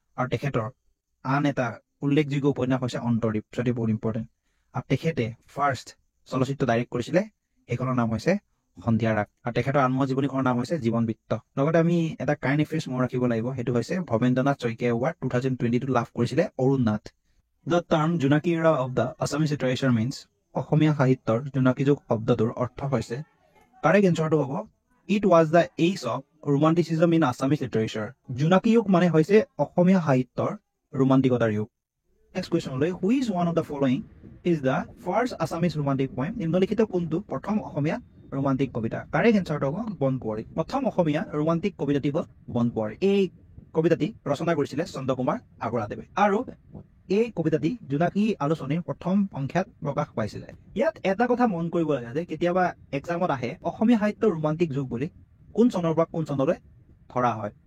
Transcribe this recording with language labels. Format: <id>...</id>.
<as>আৰু তেখেতৰ আন এটা উল্লেখযোগ্য উপন্যাস হৈছে অন্তৰ্দ্বীপ, সেইটো বহুত ইম্পৰ্টেণ্ট। আৰু তেখেতে ফাৰ্ষ্ট চলচ্চিত্ৰ ডাইৰেক্ট কৰিছিলে, সেইখনৰ নাম হৈছে সন্ধিয়া ৰাগ। আৰু তেখেতৰ আত্ম জীৱনীখনৰ নাম হৈছে জীৱন বৃত্ত। লগতে আমি এটা কাৰেণ্ট এফেয়াৰ্ছ মনত ৰাখিব লাগিব, সেইটো হৈছে ভৱেন্দ্ৰনাথ শইকীয়া এৱাৰ্ড 2022 লাভ কৰিছিলে Arun Nath.</as> <en>The term Junaki era of the Assamese literature means</en> <as>অসমীয়া সাহিত্যৰ জোনাকী যুগ শব্দটোৰ অৰ্থ হৈছে কাৰেক্ট এনসাৰটো হ'ব</as> <en>It was the age of romanticism in Assamese literature.</en> <as>জোনাকী যুগ মানে হৈছে অসমীয়া সাহিত্যৰ ৰোমান্টিকতাৰ যুগ।</as> <en>Next question</en> <as>হলে</as> <en>who is one of the following is the first Assamese romantic poem?</en> <as>নিম্নলিখিত কোনটো প্ৰথম অসমীয়া ৰোমান্টিক কবিতা? কাৰেক্ট এনসাৰটো হ'ব বনকুঁৱৰী। প্ৰথম অসমীয়া ৰোমান্টিক কবিতাটি হ'ল বনকুঁৱৰী। এই কবিতাটি ৰচনা কৰিছিলে চন্দ্ৰকুমাৰ আগৰৱালাদেৱে আৰু এই কবিতাটি জোনাকী আলোচনীৰ প্ৰথম সংখ্যাত প্ৰকাশ পাইছিলে। ইয়াত এটা কথা মন কৰিব লাগে যে কেতিয়াবা এক্সামত আহে অসমীয়া সাহিত্যৰ ৰোমান্টিক যুগ বুলি কোন চনৰ পৰা কোন চনলৈ ধৰা হয়।</as>